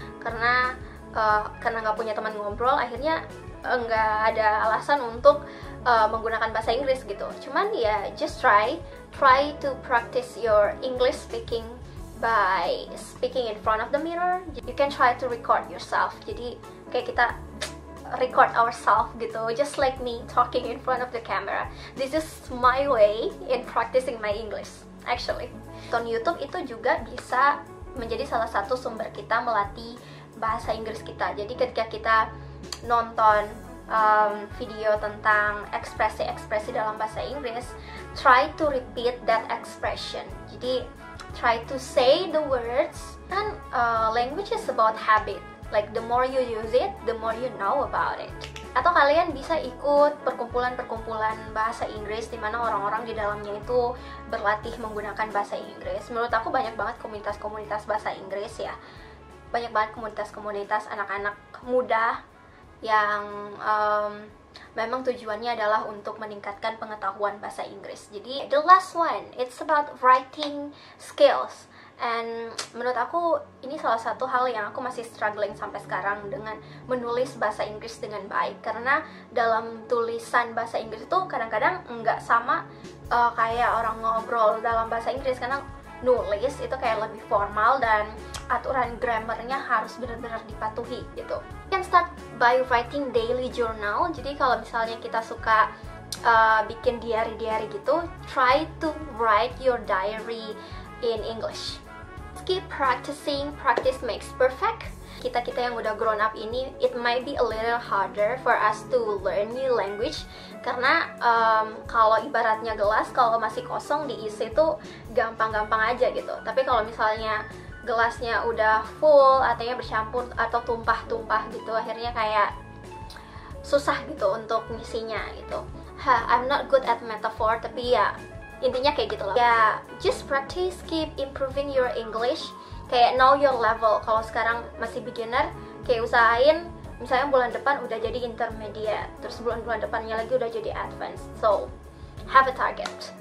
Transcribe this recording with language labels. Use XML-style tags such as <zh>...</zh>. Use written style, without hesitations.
<id>Karena nggak punya teman ngobrol, akhirnya nggak ada alasan untuk menggunakan bahasa Inggris gitu. Cuman ya</id> <en>just try to practice your English speaking by speaking in front of the mirror. You can try to record yourself.</en> <id>Jadi kayak kita</id> <en>record ourselves gitu, just like me talking in front of the camera. This is my way in practicing my English actually.</en> <id>Nonton YouTube itu juga bisa menjadi salah satu sumber kita melatih bahasa Inggris kita. Jadi ketika kita nonton video tentang ekspresi-ekspresi dalam bahasa Inggris,</id> <en>try to repeat that expression. Jadi try to say the words. And language is about habit. Like the more you use it, the more you know about it.</en> <id>Atau kalian bisa ikut perkumpulan-perkumpulan bahasa Inggris di mana orang-orang di dalamnya itu berlatih menggunakan bahasa Inggris. Menurut aku banyak banget komunitas-komunitas bahasa Inggris ya. Banyak banget komunitas-komunitas anak-anak muda yang memang tujuannya adalah untuk meningkatkan pengetahuan bahasa Inggris.</id> <en>Jadi the last one, it's about writing skills.</en> <id>And menurut aku ini salah satu hal yang aku masih struggling sampai sekarang dengan menulis bahasa Inggris dengan baik. Karena dalam tulisan bahasa Inggris itu kadang-kadang nggak sama kayak orang ngobrol dalam bahasa Inggris. Karena nulis itu kayak lebih formal dan aturan grammarnya harus benar-benar dipatuhi gitu.</id> <en>You can start by writing daily journal.</en> <id>Jadi kalau misalnya kita suka bikin diary-diary gitu,</id> <en>try to write your diary in English. Keep practicing, practice makes perfect.</en> <id>Kita yang udah</id> <en>grown up ini, it might be a little harder for us to learn new language.</en> <id>Karena kalau ibaratnya gelas, kalau masih kosong diisi tuh gampang-gampang aja gitu. Tapi kalau misalnya gelasnya udah full, artinya bercampur atau tumpah-tumpah gitu, akhirnya kayak susah gitu untuk ngisinya gitu.</id> <en>I'm not good at metaphor,</en> <id>tapi ya intinya kayak gitu loh.</id> <en>Ya, just practice, keep improving your English.</en> <id>Kayak</id> <en>know your level.</en> <id>Kalau sekarang masih beginner, kayak usahain misalnya bulan depan udah jadi intermediate, terus bulan-bulan depannya lagi udah jadi advanced.</id> <en>So, have a target.</en>